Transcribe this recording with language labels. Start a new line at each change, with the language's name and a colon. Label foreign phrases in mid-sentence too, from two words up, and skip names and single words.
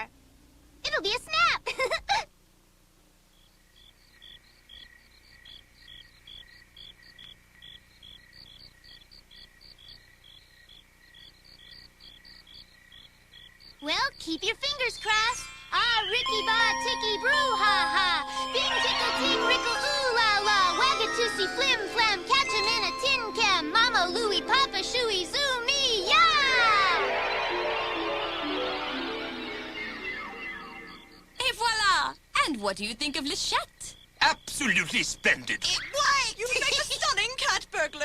English: It'll be a snap. Well, keep your fingers crossed. Ah, Ricky Ba Ticky Brew Ha Ha. Bing tickle ting rickle ooh la la. Wagatussy flim flam. Catch him in a tin can. Mama Louie Papa Shooey Zoo Me Ya!
French: Et voilà!
English: And what do you think of Lichette? Absolutely splendid. Why, you make a stunning cat burglar.